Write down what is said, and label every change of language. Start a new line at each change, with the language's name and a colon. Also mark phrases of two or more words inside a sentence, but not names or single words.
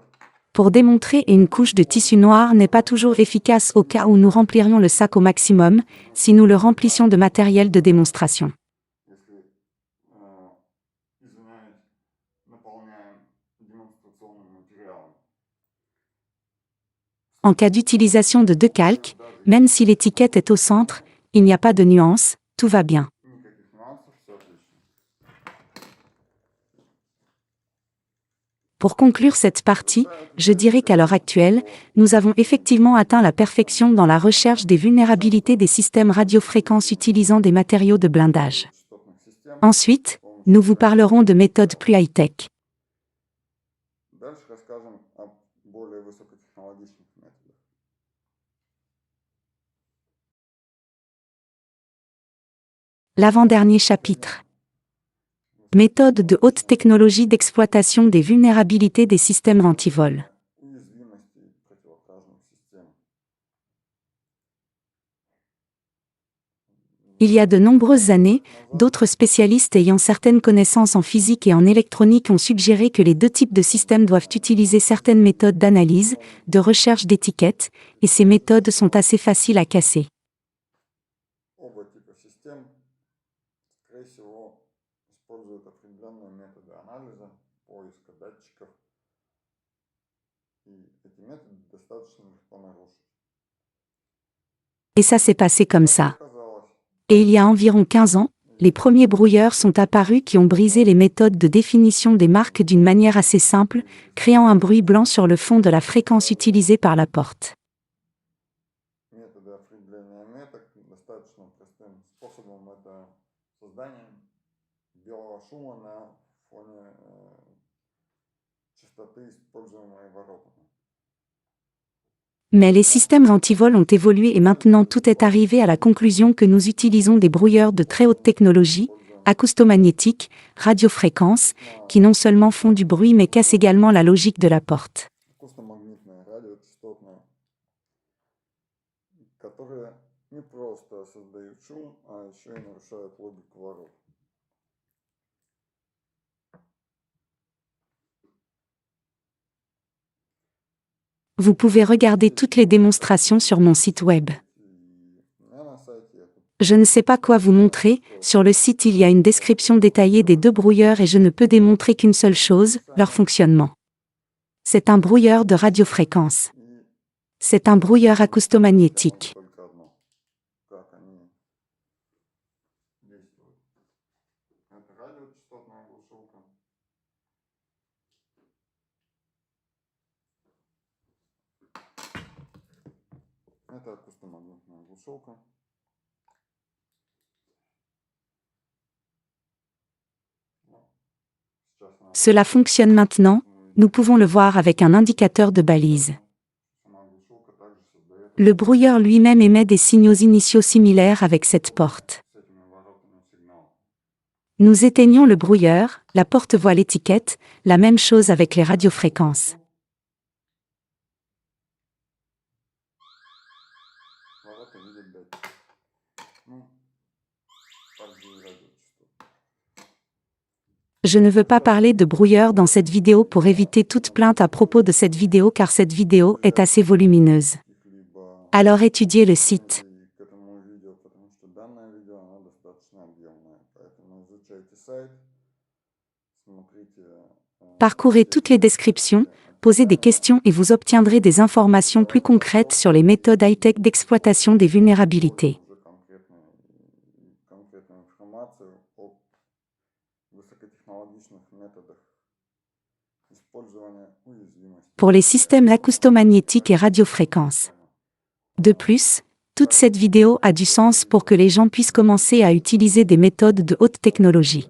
French: Pour démontrer une couche de tissu noir n'est pas toujours efficace au cas où nous remplirions le sac au maximum, si nous le remplissions de matériel de démonstration.
Russian: Если, извиняюсь, наполняем демонстрационным материалом.
French: En cas d'utilisation de 2 calques, même si l'étiquette est au centre, il n'y a pas de nuance, tout va bien.
Russian: Никаких нюансов, все отлично.
French: Pour conclure cette partie, je dirais qu'à l'heure actuelle, nous avons effectivement atteint la perfection dans la recherche des vulnérabilités des systèmes radiofréquences utilisant des matériaux de blindage.
Russian: Частотных систем
French: Ensuite, nous vous parlerons de méthodes plus high-tech.
Russian: Дальше расскажем о более высокотехнологичных методах.
French: L'avant-dernier chapitre. Méthode de haute technologie d'exploitation des vulnérabilités des systèmes antivol.
Russian: Уязвимости противокражных систем.
French: Il y a de nombreuses années, d'autres spécialistes ayant certaines connaissances en physique et en électronique ont suggéré que les deux types de systèmes doivent utiliser certaines méthodes d'analyse, de recherche d'étiquettes, et ces méthodes sont assez faciles à casser.
Russian: Оба типа систем, скорее всего, используют определенные методы анализа, поиска датчиков, и эти методы достаточно легко нарушить.
French: Et ça s'est passé comme ça.
Russian: Оказалось,
French: Et il y a environ 15 ans, les premiers brouilleurs sont apparus qui ont brisé les méthodes de définition des marques d'une manière assez simple, créant un bruit blanc sur le fond de la fréquence utilisée par la porte.
Russian: методы определения меток достаточно простым способом это создание белого шума на фоне частоты, используемой воротами.
French: Mais les systèmes antivol ont évolué et maintenant tout est arrivé à la conclusion que nous utilisons des brouilleurs de très haute technologie, acoustomagnétiques, radiofréquences, qui non seulement font du bruit mais cassent également la logique de la porte.
Russian: Акустомагнитные, радиочастотные, которые не просто создают шум, а еще и нарушают логику ворот.
French: Vous pouvez regarder toutes les démonstrations sur mon site web.
Russian: И у меня на сайте это
French: Je ne sais pas quoi vous montrer, sur le site il y a une description détaillée des deux brouilleurs et je ne peux démontrer qu'une seule chose, leur fonctionnement. C'est un brouilleur de radiofréquence.
Russian: и
French: C'est un brouilleur acoustomagnétique.
Russian: только одно, как они действуют. Это радиочастотная глушилка. Это акустомагнитная глушилка. Ну, сейчас она
French: Cela fonctionne maintenant, nous pouvons le voir avec un indicateur de balise.
Russian: сама глушилка также создает
French: Le brouilleur lui-même émet des signaux initiaux similaires avec cette porte.
Russian: с этими воротами сигнал.
French: Nous éteignons le brouilleur, la porte voit l'étiquette, la même chose avec les radiofréquences.
Russian: Ворота видят датчик. Ну, также и радиочастот.
French: Je ne veux pas parler de brouilleur dans cette vidéo pour éviter toute plainte à propos de cette vidéo car cette vidéo est assez volumineuse.
Russian: Каких-либо
French: Alors étudiez le site.
Russian: претензий к этому видео, потому что данное видео, оно достаточно объемное. Поэтому изучайте сайт, смотрите
French: Parcourez toutes les descriptions, posez des questions et vous obtiendrez des informations plus concrètes sur les méthodes high-tech d'exploitation des vulnérabilités.
Russian: уже конкретную информацию о высокотехнологичных методах использования уязвимости.
French: Pour les systèmes acoustomagnétiques et radiofréquences. De plus, toute cette vidéo a du sens pour que les gens puissent commencer à utiliser des méthodes de haute technologie.